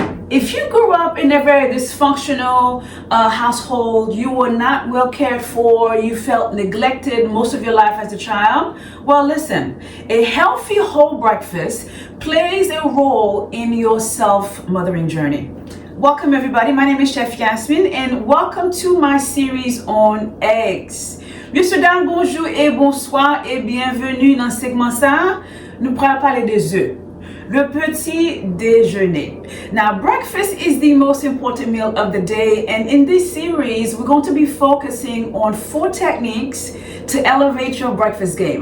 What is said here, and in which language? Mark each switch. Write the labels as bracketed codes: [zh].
[en] If you grew up in a very dysfunctional household, you were not well cared for, you felt neglected most of your life as a child, well, listen, a healthy whole breakfast plays a role in your self-mothering journey. Welcome everybody, my name is Chef Yasmin and welcome to my series on eggs. [fr] Monsieur, dames, bonjour et bonsoir et bienvenue dans ce segment ça. Nous pourrons parler des œufs. Le petit déjeuner. [en] Now, breakfast is the most important meal of the day, and in this series, we're going to be focusing on 4 techniques to elevate your breakfast game.